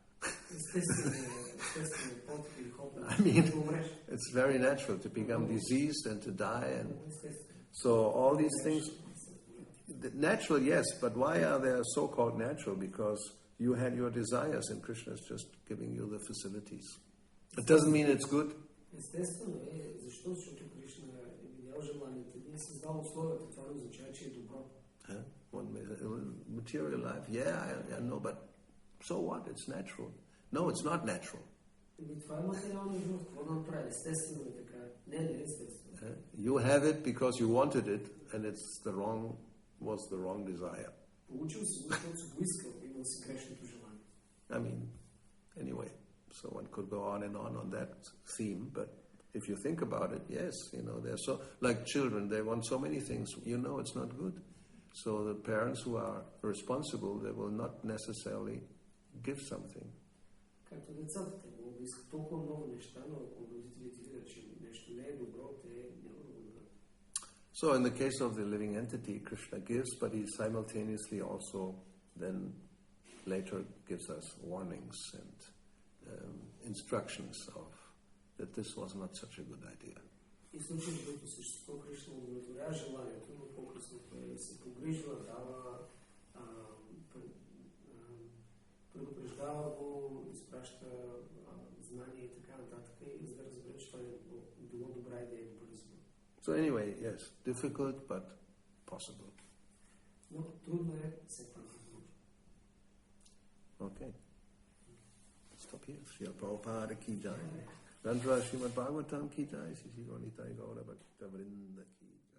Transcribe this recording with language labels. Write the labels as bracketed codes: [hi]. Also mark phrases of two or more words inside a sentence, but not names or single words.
[en] I mean, it's very natural to become diseased and to die, and so all these things, natural, yes, but why are they so-called natural? Because you had your desires, and Krishna is just giving you the facilities. It doesn't mean it's good. [bg] Естествено е, защо? Защото Кришна е видял желанието и е създал условията. Това не означава, че е добро. [en] Material life, I know, but so what? It's natural. No, it's not natural. [bg] Това е материална живот. Какво да направи? Естествено е така. Не е естествено. [en] You have it because you wanted it, and was the wrong desire. [bg] Получил си го, защото си го искал, имал си грешното желание. [en] I mean, anyway. So one could go on and on that theme, but if you think about it, yes, they're so, like children, they want so many things, it's not good. So the parents who are responsible, they will not necessarily give something. [bg] Както децата, те искат толкова много неща, но ако родителите видят, че нещо не е добро, те няма да го дадат. [en] So in the case of the living entity, Krishna gives, but he simultaneously also then later gives us warnings and instructions of that this was not such a good idea. [bg] И в случай, в който същество Кришна удовлетворява желанието, но по-късно той се погрижва, дава, предупреждава го, изпраща знания и така нататък, и за да разбере, че това е било добра идея и добър избор. [en] So anyway, yes, difficult but possible. [bg] Но трудно е, все пак възможно. [en] Okay. Stop here. [hi] श्रील प्रभुपाद की जय. गन्ध्र श्रीमद् भागवतम् की जय। सीसी गौर भक्त वृन्द की जय.